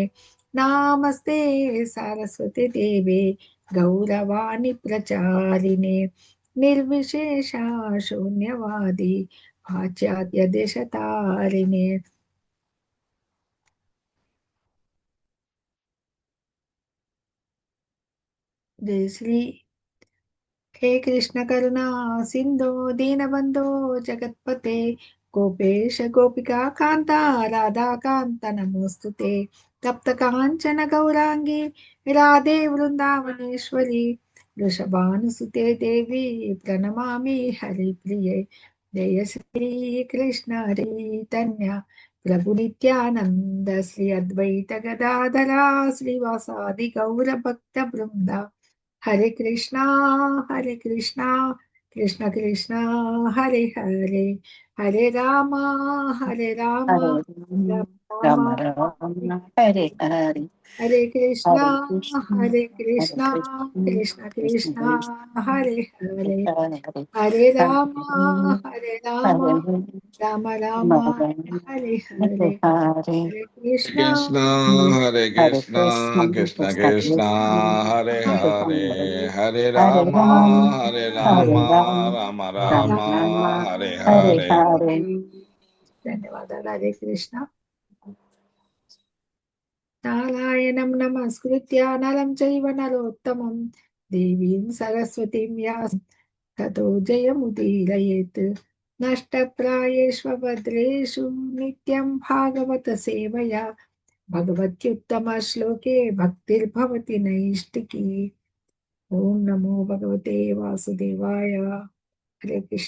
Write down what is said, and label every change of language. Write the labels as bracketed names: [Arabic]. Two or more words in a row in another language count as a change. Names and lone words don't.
[Sanskrit] నామస్తే సరస్వతి దేవే గౌరవాణి ప్రచారిణే నిర్విశేష శూన్యవాది పాశ్చాత్య దేశతారిణే. జయ శ్రీ. हे कृष्ण करुणा सिंधो दीनबंधो जगत्पते गोपेश गोपिका कांता राधा कांत नमोस्तुते. तप्त कांचन गौरांगी राधे वृंदावनेश्वरी वृषभानुसुते देवी प्रणमामि हरिप्रिये. जय श्री कृष्ण चैतन्य प्रभु नित्यानंद श्री अद्वैत गदाधरा श्रीवासादि गौर भक्त वृंदा. हरे कृष्णा कृष्ण कृष्ण हरे हरे हरे रामा हरे राम राम राम राम हरे हरे हरे कृष्णा हरे कृष्ण कृष्ण कृष्ण कृष्ण हरे हरे हरे हरे हरे राम राम राम हरे हरे हरे हरे कृष्णा Krishna, Hare हरे Krishna, Krishna कृष्ण Krishna, Hare हरे Hare, Hare हरे Rama, Hare हरे Rama, Rama राम Rama, Hare हरे Hare. हरे. [Telugu] ధన్యవాదాలు. హరే కృష్ణ. [Sanskrit] నారాయణం నమస్కృత్య నరం చైవ నరోత్తమం దేవీం సరస్వతీం వ్యాసం తతో జయముదీరయేత్. నష్టప్రాయేష్వభద్రేషు నిత్యం భాగవత సేవయా భగవత్యుత్తమ శ్లోకే భక్తిర్భవతి నైష్టికీ. ఓం నమో భగవతే వాసుదేవాయ. [Telugu] హరే కృష్ణ.